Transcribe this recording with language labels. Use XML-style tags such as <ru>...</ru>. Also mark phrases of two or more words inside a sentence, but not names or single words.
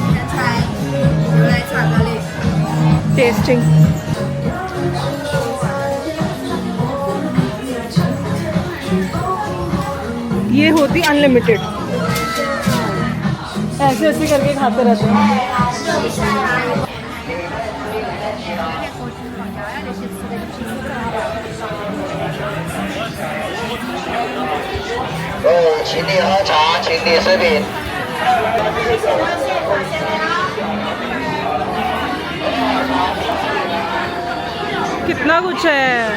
<hi>टेस्टिंग। ये होती अनलिमिटेड, ऐसे ऐसे करके खाते रहते हैं।</hi> <zh>请你喝茶，请点食品。</zh> <hi>कितना कुछ है।</hi>